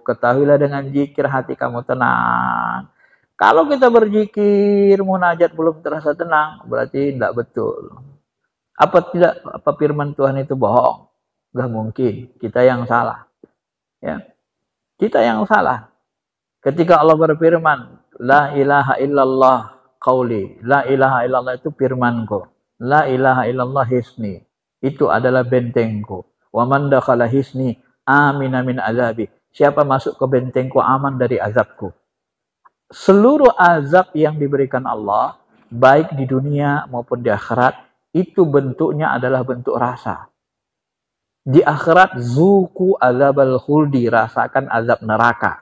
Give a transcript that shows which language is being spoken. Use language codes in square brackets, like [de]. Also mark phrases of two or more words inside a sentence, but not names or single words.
[id] Ketahuilah dengan zikir hati kamu tenang. Kalau kita berzikir munajat belum terasa tenang, berarti tidak betul. Apa firman Tuhan itu bohong? Gak mungkin. Kita yang salah. Ya. Kita yang salah. Ketika Allah berfirman, [ar] لا إله إلا الله قولي. لا إله إلا الله [id] itu firmanku. [ar] لا إله إلا الله حصني. [id] Itu adalah bentengku. [ar] ومن دخل حصني أمن من عذابي. [id] Siapa masuk ke bentengku aman dari azabku. Seluruh azab yang diberikan Allah, baik di dunia maupun di akhirat, itu bentuknya adalah bentuk rasa. Di akhirat, [ar] ذوقوا عذاب الخلد, [id] rasakan azab neraka.